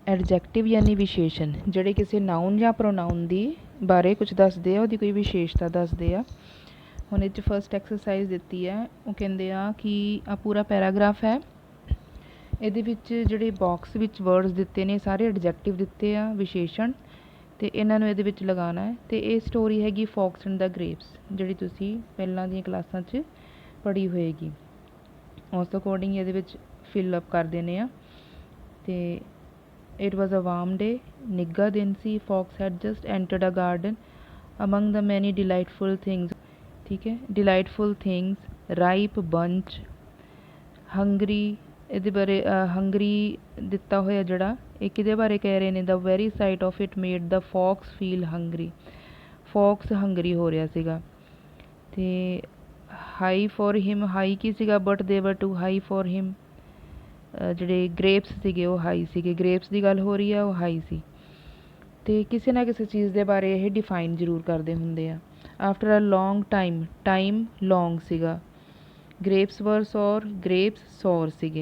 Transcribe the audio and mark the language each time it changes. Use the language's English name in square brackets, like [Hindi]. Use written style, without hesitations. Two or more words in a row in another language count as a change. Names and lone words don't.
[Hindi] एडजैक्टिव यानी विशेषण [Punjabi] ਜਿਹੜੇ ਕਿਸੇ ਨਾउन ਜਾਂ ਪ੍ਰੋਨਾउन ਦੀ ਬਾਰੇ ਕੁਝ ਦੱਸਦੇ ਆ, ਉਹਦੀ ਕੋਈ ਵਿਸ਼ੇਸ਼ਤਾ ਦੱਸਦੇ ਆ। ਹੁਣ ਇਹ 'ਚ ਫਸਟ ਐਕਸਰਸਾਈਜ਼ ਦਿੱਤੀ ਹੈ, ਉਹ ਕਹਿੰਦੇ ਆ ਕਿ ਆ ਪੂਰਾ ਪੈਰਾਗ੍ਰਾਫ ਹੈ, ਇਹਦੇ ਵਿੱਚ ਜਿਹੜੇ ਬਾਕਸ ਵਿੱਚ ਵਰਡਸ ਦਿੱਤੇ ਨੇ ਸਾਰੇ ਐਡਜੈਕਟਿਵ ਦਿੱਤੇ ਆ, ਵਿਸ਼ੇਸ਼ਣ, ਅਤੇ ਇਹਨਾਂ ਨੂੰ ਇਹਦੇ ਵਿੱਚ ਲਗਾਉਣਾ ਹੈ। ਅਤੇ ਇਹ ਸਟੋਰੀ ਹੈਗੀ ਫੌਕਸ ਐਂਡ ਦਾ ਗ੍ਰੇਪਸ, ਜਿਹੜੀ ਤੁਸੀਂ ਪਹਿਲਾਂ ਦੀਆਂ ਕਲਾਸਾਂ 'ਚ ਪੜ੍ਹੀ ਹੋਏਗੀ। ਉਸ ਅਕੋਰਡਿੰਗ ਇਹਦੇ ਵਿੱਚ [English] fill up [Punjabi] ਕਰ ਦੇਣੇ ਆ। [English] ਅਤੇ it was a warm day, [Punjabi] ਨਿੱਘਾ ਦਿਨ ਸੀ। [English] fox had just entered a garden among the many delightful things, [Punjabi] ਠੀਕ ਹੈ, [English] delightful things, ripe bunch, hungry, [Punjabi] ਇਹਦੇ ਬਾਰੇ hungry ਦਿੱਤਾ ਹੋਇਆ ਜਿਹੜਾ ਇਹ ਕਿਹਦੇ ਬਾਰੇ ਕਹਿ ਰਹੇ ਨੇ, [English] the very sight of it made the fox feel hungry, fox hungry [Punjabi] ਹੋ ਰਿਹਾ ਸੀਗਾ। [English] ਅਤੇ high for him, high [Punjabi] ਕੀ ਸੀਗਾ, [English] but they were too high for him, [Punjabi] ਜਿਹੜੇ ਗ੍ਰੇਪਸ ਸੀਗੇ ਉਹ ਹਾਈ ਸੀਗੇ, ਗ੍ਰੇਪਸ ਦੀ ਗੱਲ ਹੋ ਰਹੀ ਆ, ਉਹ ਹਾਈ ਸੀ। ਅਤੇ ਕਿਸੇ ਨਾ ਕਿਸੇ ਚੀਜ਼ ਦੇ ਬਾਰੇ ਇਹ ਡਿਫਾਈਨ ਜ਼ਰੂਰ ਕਰਦੇ ਹੁੰਦੇ ਆ। [English] after a long time, time long [Punjabi] ਸੀਗਾ। [English] grapes were sour, grapes sour [Punjabi] ਸੀਗੇ।